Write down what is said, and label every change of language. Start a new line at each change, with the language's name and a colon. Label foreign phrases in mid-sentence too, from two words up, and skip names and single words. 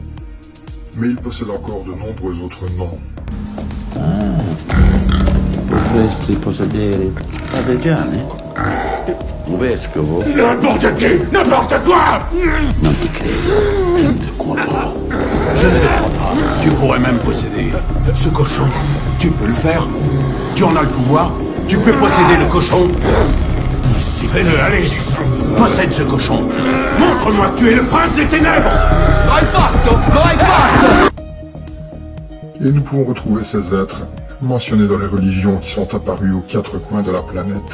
French: Mais il possède encore de nombreux autres noms.
Italian: Potresti possedere Padre Gianni? Un vescovo?
French: N'importe qui! N'importe quoi!
Italian: Non ti credo,
French: je ne te crois pas. Je ne le crois pas. Tu pourrais même posséder ce cochon. Tu peux le faire. Tu en as le pouvoir. Tu peux posséder le cochon. Fais-le, allez. Possède ce cochon. Montre-moi que tu es le prince des ténèbres. Et nous pouvons retrouver ces êtres mentionnés dans les religions qui sont apparues aux quatre coins de la planète.